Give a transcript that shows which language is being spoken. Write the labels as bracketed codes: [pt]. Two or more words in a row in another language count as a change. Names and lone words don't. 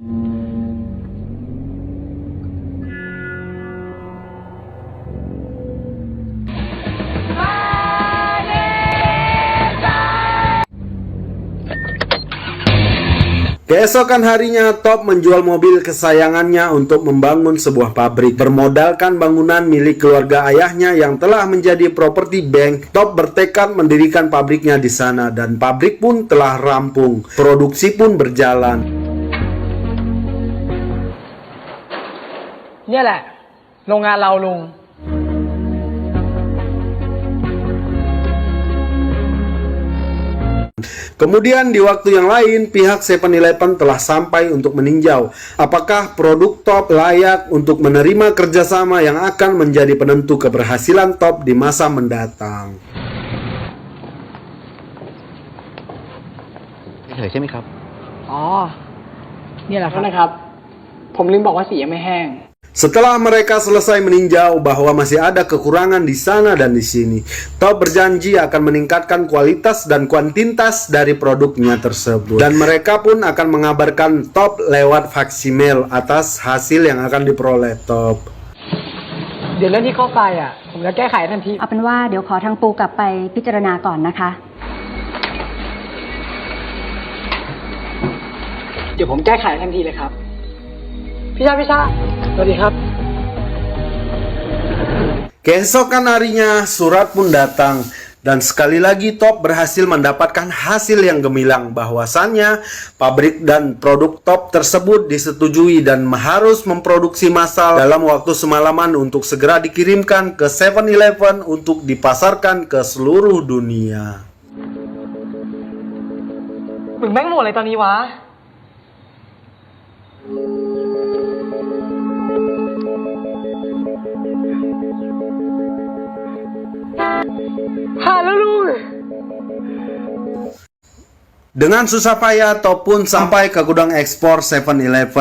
[id] Keesokan harinya, Top menjual mobil kesayangannya untuk membangun sebuah pabrik. Bermodalkan bangunan milik keluarga ayahnya yang telah menjadi properti bank, Top bertekad mendirikan pabriknya di sana dan pabrik pun telah rampung. Produksi pun berjalan. [th] เนี่ยแหละ โรงงานเราลุง [id] Kemudian di waktu yang lain, pihak 7-Eleven telah sampai untuk meninjau apakah produk Top layak untuk menerima kerjasama yang akan menjadi penentu keberhasilan Top di masa mendatang. [th] เฉยใช่ไหมครับ อ๋อ เนี่ยแหละครับนะครับ ผมลืมบอกว่าสียังไม่แห้ง [id] Setelah mereka selesai meninjau bahwa masih ada kekurangan di sana dan di sini, Top berjanji akan meningkatkan kualitas dan kuantitas dari produknya tersebut. Dan mereka pun akan mengabarkan Top lewat faksimiil atas hasil yang akan diperoleh Top. [th] เดี๋ยวเรื่องที่เข้าไปอ่ะ ผมจะแก้ไขทันที เอาเป็นว่าเดี๋ยวขอทางปูกลับไปพิจารณาก่อนนะคะ เดี๋ยวผมแก้ไขทันทีเลยครับ พี่ชาสวัสดีครับ [id] Keesokan harinya, surat pun datang. Dan sekali lagi Top berhasil mendapatkan hasil yang gemilang, bahwasannya pabrik dan produk Top tersebut disetujui dan harus memproduksi massal dalam waktu semalaman untuk segera dikirimkan ke 7-Eleven untuk dipasarkan ke seluruh dunia. [th] มึงแม่งโหมดอะไรตอนนี้วะ [id] Dengan susah payah, Top pun sampai ke gudang ekspor 7-Eleven.